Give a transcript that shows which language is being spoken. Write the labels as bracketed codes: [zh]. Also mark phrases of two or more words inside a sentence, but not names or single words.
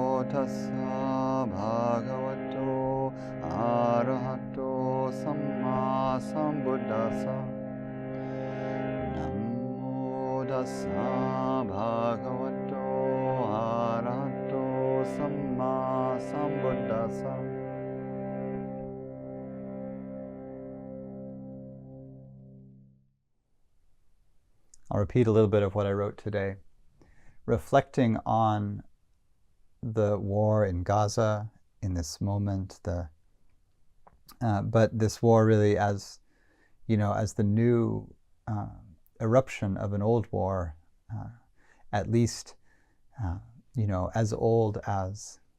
[pi] tassa bhagavato arahato samma sambuddhassa. Namo tassa bhagavato arahato samma sambuddhassa. [en] I'll repeat a little bit of what I wrote today. Reflecting on the war in Gaza in this moment, but this war really as, as the new eruption of an old war, at least, as old as,